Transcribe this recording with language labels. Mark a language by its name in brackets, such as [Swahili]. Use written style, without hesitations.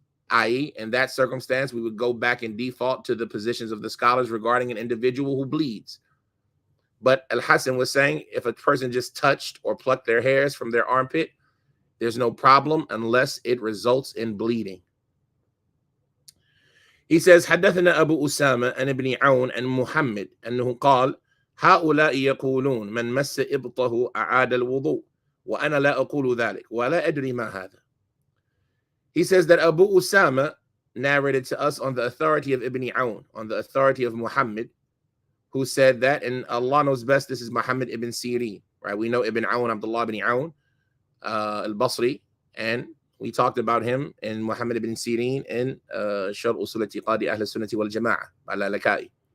[English] I.e., in that circumstance, we would go back and default to the positions of the scholars regarding an individual who bleeds. But Al-Hasan was saying if a person just touched or plucked their hairs from their armpit, there's no problem unless it results in bleeding. He says, [Arabic] حدثنا أبو أسامة عن ابن عون عن محمد أنه قال هؤلاء يقولون من مس إبطه أعاد الوضوء وأنا لا أقول ذلك ولا أدري ما هذا. [English] He says that Abu Usama narrated to us on the authority of Ibn Aoun, on the authority of Muhammad, who said that, and Allah knows best, this is Muhammad ibn Sirin, right? We know Ibn Aoun, Abdullah ibn Aoun, al-Basri, and we talked about him in Muhammad ibn Sirin in Sharh Usul I'tiqadi Ahl Sunnati wal Jama'ah, al-Lalakai.